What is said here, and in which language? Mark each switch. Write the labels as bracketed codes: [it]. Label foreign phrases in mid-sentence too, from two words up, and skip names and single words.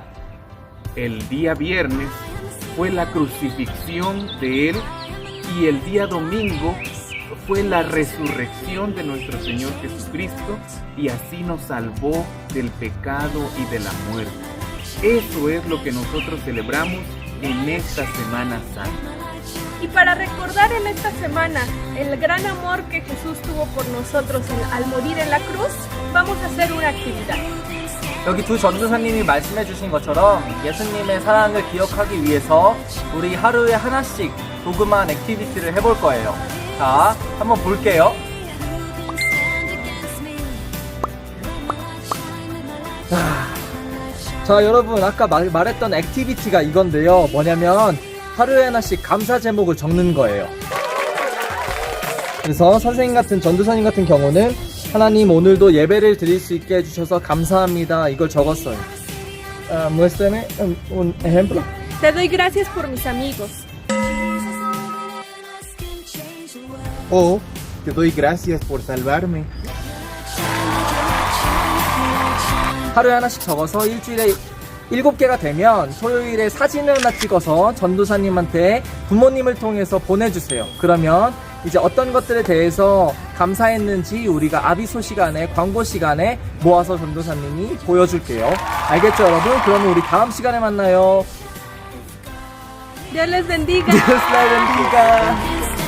[es] El día viernes fue la crucifixión de Él y el día domingo fue la resurrección de nuestro Señor Jesucristo y así nos salvó del pecado y de la muerte. Eso es lo que nosotros celebramos en esta Semana Santa. Y para recordar en esta semana el gran amor que Jesús tuvo por nosotros al morir en la cruz, vamos a hacer una actividad. [ko] 여기 두 전도사님이 말씀해 주신 것처럼 예수님의 사랑을 기억하기 위해서 우리 하루에 하나씩 조그만 액티비티를 해볼 거예요. 자, 한번 볼게요. 자, 여러분, 아까 말했던 액티비티가 이건데요. 뭐냐면 하루에 하나씩 감사 제목을 적는 거예요. 그래서 선생님 같은 전도사님 같은 경우는 하나님 오늘도 예배를 드릴 수 있게 해주셔서 감사합니다. 이걸 적었어요. [es] Muéstrame un ejemplo. Te doy gracias por mis amigos. O te doy gracias por salvarme. [ko] 하루에 하나씩 적어서 일주일에 7개가 되면 토요일에 사진을 하나 찍어서 전도사님한테 부모님을 통해서 보내주세요. 그러면 이제 어떤 것들에 대해서 감사했는지 우리가 아비소 시간에, 광고 시간에 모아서 전도사님이 보여줄게요. 알겠죠, 여러분? 그러면 우리 다음 시간에 만나요. [es] Dios les bendiga. Dios la bendiga.